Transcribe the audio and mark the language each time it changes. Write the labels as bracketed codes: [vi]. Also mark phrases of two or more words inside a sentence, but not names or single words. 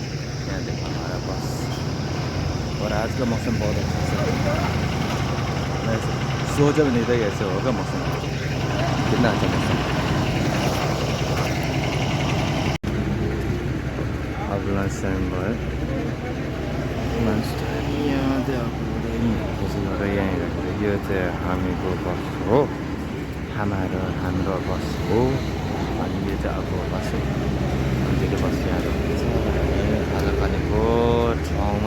[hi] यहाँ देखो हमारा बस, और आज का मौसम बहुत अच्छा है। मैं सोचा भी नहीं था ऐसे होगा मौसम, कितना अच्छा मौसम। [ne] अब [en] lunch time [ne] भयो, [en] lunch time [ne] यहाँ यो चाहिँ हामीको बस हो, हाम्रो बस हो। अनि यो चाहिँ अब बस हो, अन्तिको बस यहाँ रोकेको छ खाजा खानेको ठाउँमा।